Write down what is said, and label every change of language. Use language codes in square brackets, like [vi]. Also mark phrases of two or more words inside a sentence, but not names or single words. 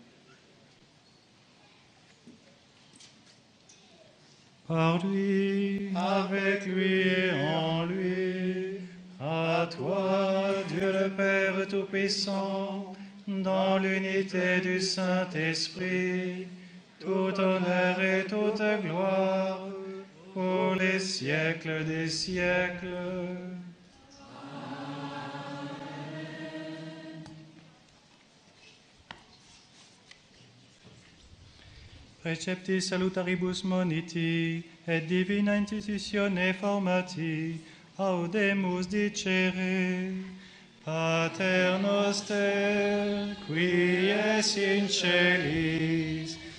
[fr] Par lui, avec lui et en lui, à toi, Dieu le Père Tout-Puissant, dans l'unité du Saint-Esprit, tout honneur et toute gloire, pour les siècles des siècles. [la] Precepti salutaribus moniti, et divina institutione formati, audemus dicere, Pater noster, qui es in celis,